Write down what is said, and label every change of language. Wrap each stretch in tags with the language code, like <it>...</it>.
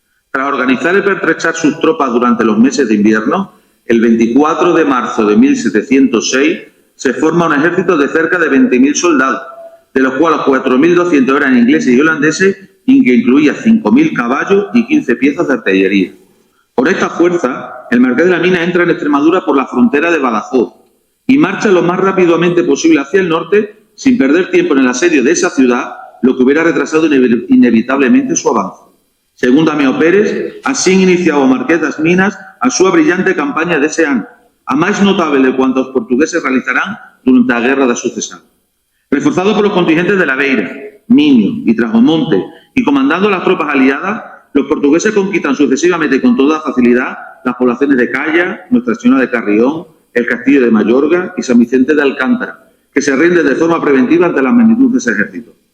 <es>Tras organizar y pertrechar sus tropas durante los meses de invierno, el 24 de marzo de 1706 se forma un ejército de cerca de 20.000 soldados, de los cuales 4.200 eran ingleses y holandeses, y que incluía 5.000 caballos y 15 piezas de artillería. Con esta fuerza, el marqués de la Mina entra en Extremadura por la frontera de Badajoz y marcha lo más rápidamente posible hacia el norte, sin perder tiempo en el asedio de esa ciudad, lo que hubiera retrasado inevitablemente su avance.</es> <gl>Según Damião Pérez, así iniciaba o marqués das Minas a súa brillante campaña dese ano, a máis notable de cuanto os portugueses realizarán durante a Guerra da Sucesión.</gl> <es>Reforzado por los contingentes de la Beira, Miño y Trajomonte y comandando las tropas aliadas, los portugueses conquistan sucesivamente con toda facilidad las poblaciones de Calla, Nuestra Señora de Carrión, el Castillo de Mayorga y San Vicente de Alcántara, que se rinden de forma preventiva ante la magnitud de ese ejército.</es>